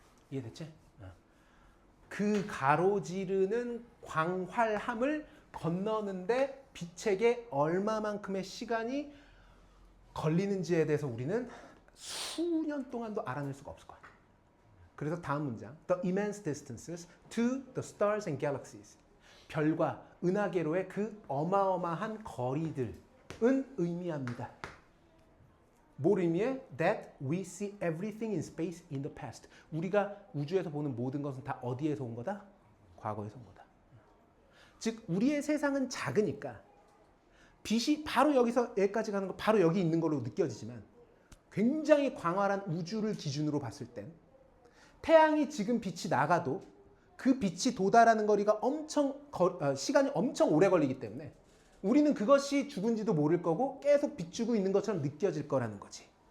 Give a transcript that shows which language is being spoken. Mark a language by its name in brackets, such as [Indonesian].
[Korean] 이해됐지? 그 가로지르는 광활함을 건너는데 빛에게 얼마만큼의 시간이 걸리는지에 대해서 우리는 수년 동안도 알아낼 수가 없을 거야. 그래서 다음 문장. [English] The immense distances to the stars and galaxies. [Korean] 별과 은하계로의 그 어마어마한 거리들은 의미합니다. 뭘 의미해? [English] That we see everything in space in the past. [Korean] 우리가 우주에서 보는 모든 것은 다 어디에서 온 거다? 과거에서 온 거다. 즉 우리의 세상은 작으니까 빛이 바로 여기서 여기까지 가는 거 바로 여기 있는 걸로 느껴지지만 굉장히 광활한 우주를 기준으로 봤을 땐 태양이 지금 빛이 나가도 그 빛이 도달하는 거리가 시간이 엄청 오래 걸리기 때문에 우리는 그것이 죽은지도 모를 거고 계속 비추고 있는 것처럼 느껴질 거라는 거지.